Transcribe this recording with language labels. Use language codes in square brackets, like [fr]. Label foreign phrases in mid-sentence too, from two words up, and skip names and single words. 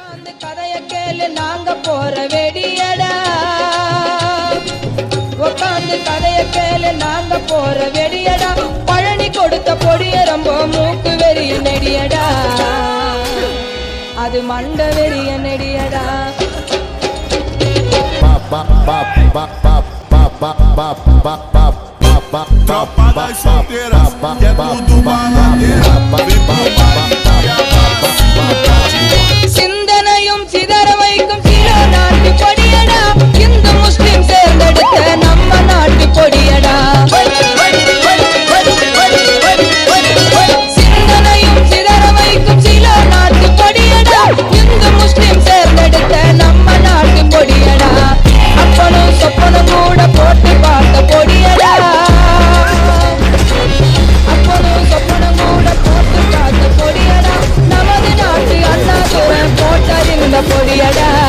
[ta] உட்கார்ந்து கதைய கேளு நாங்க போற வெடியடா உட்கார்ந்து கதைய கேளு நாங்க போற வெடியடா பழனி கொடுத்த பொடிய ரொம்ப மூக்கு வெறிய நெடியடா அது மண்ட வெறிய நெடியடா [pt] Tropa das solteiras, que é tudo baladeira. Vem pro baile [ta] சிந்தனையும் சிதற வைக்கும் சில நாட்டு கொடியடா இந்து முஸ்லிம் சேர்ந்தெடுத்த நம்ம நாட்டு கொடியடா சிந்தனையும் சிதற வைக்கும் சில நாட்டு கொடியடா இந்து முஸ்லிம் சேர்ந்தெடுத்த நம்ம நாட்டு கொடியடா அப்பனும் சொப்பனும் கூட போட்டு பார்த்த கொடியடா அப்பனும் சொப்பனும் கூட போட்டு பார்த்த கொடியடா நமது நாட்டு அண்ணாதுரை போட்டறிந்த கொடியடா